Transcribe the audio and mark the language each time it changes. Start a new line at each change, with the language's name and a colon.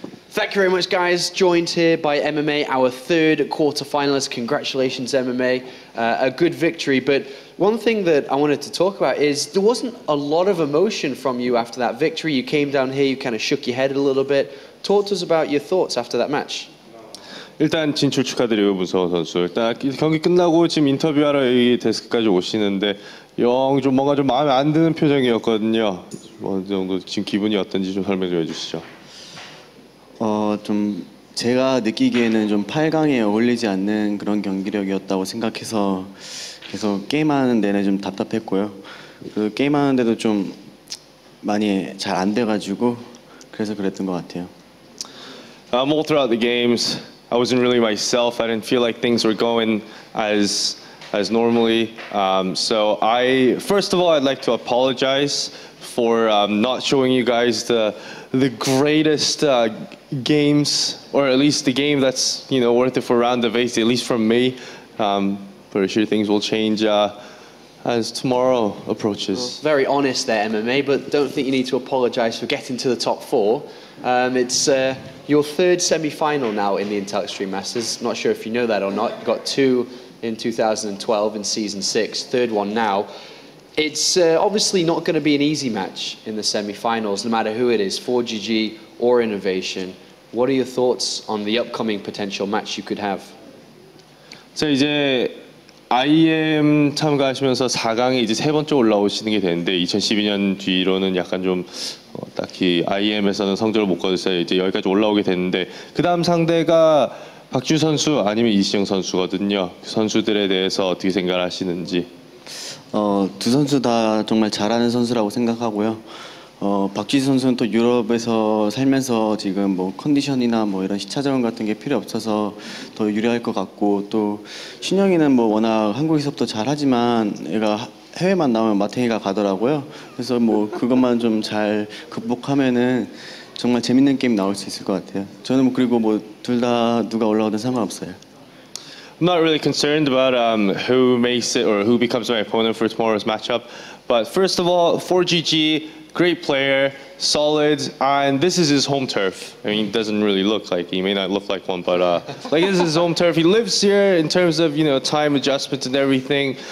English: Thank you very much, guys. Joined here by MMA, our 3rd quarterfinalist. Congratulations, MMA. A good victory. But one thing that I wanted to talk about is there wasn't a lot of emotion from you after that victory. You came down here, you kind of shook your head a little bit. Talk to us about your thoughts after that match.
Korean: 일단 진출 축하드려요, 무서워 선수. 일단 경기 끝나고 지금 인터뷰하러 이 데스크까지 오시는데 좀 뭔가 좀 마음에 안 드는 표정이었거든요. 어느 정도 지금 기분이 어떤지 좀 설명 좀 해주시죠. 좀 제가 느끼기에는 좀 8강에 어울리지 않는 그런 경기력이었다고 생각해서 계속 게임하는 내내 좀 답답했고요. 그 게임하는데도 좀 많이 잘 안 돼가지고 그래서 그랬던 것 같아요.
English: All throughout the games, I wasn't really myself. I didn't feel like things were going as as normally. So first of all, I'd like to apologize for not showing you guys the greatest games, or at least the game that's worth it for round of 8, at least from me. Pretty sure things will change as tomorrow approaches. Well, very honest there, MMA, but don't think you need to apologise for getting to the top 4. It's your 3rd semi-final now in the Intel Extreme Masters. Not sure if you know that or not. You got 2 in 2012 in Season 6, 3rd one now. It's obviously not going to be an easy match in the semi-finals, no matter who it is, 4GG or Innovation. What are your thoughts on the upcoming potential match you could have?
Korean: 자, 이제 IEM 참가하시면서 4강에 이제 3번째 올라오시는 게 되는데 2012년 뒤로는 약간 좀 딱히 IEM에서는 성적을 못 거둬서 이제 여기까지 올라오게 됐는데 그 다음 상대가 박주 선수 아니면 이시영 선수거든요. 그 선수들에 대해서 어떻게 생각하시는지? 두 선수 다 정말 잘하는 선수라고 생각하고요. 박지수 선수는 또 유럽에서 살면서 지금 뭐 컨디션이나 뭐 이런 시차적응 같은 게 필요 없어서 더 유리할 것 같고, 또 신영이는 뭐 워낙 한국에서부터 잘하지만 얘가 해외만 나오면 마탱이가 가더라고요. 그래서 뭐 그것만 좀 잘 극복하면은 정말 재밌는 게임 나올 수 있을 것 같아요. 저는 뭐 그리고 뭐 둘 다 누가 올라오든 상관없어요.
English: I'm not really concerned about who makes it or who becomes my opponent for tomorrow's matchup. But first of all, 4GG, great player, solid, and this is his home turf. I mean, he doesn't really look like, he may not look like one, but like this is his home turf. He lives here in terms of, time adjustments and everything.